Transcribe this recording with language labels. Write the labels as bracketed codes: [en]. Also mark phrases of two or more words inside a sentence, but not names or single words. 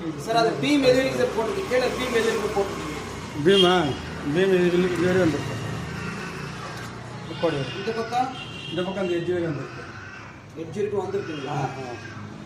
[kn] ಸರ್ ಅದು ಬೀಮ್ ಎದುರಿಗೆ ಸರ್ ಕೊಟ್ಟು ಕೇಳಿ ಬೀಮ್ ಎದುರಿಗೆ ಕೊಟ್ಟು ಭೀಮಾ ಭೀಮ್ ಇಲ್ಲಿ ಬೇರೆ ಒಂದು ಕೊಡಿ. [ta] இந்த பக்கம் இந்த பக்கம் அந்த எட்ஜ் வரைக்கும் வந்துருக்கு. எட்ஜ் இருக்கு வந்துருக்குங்களா?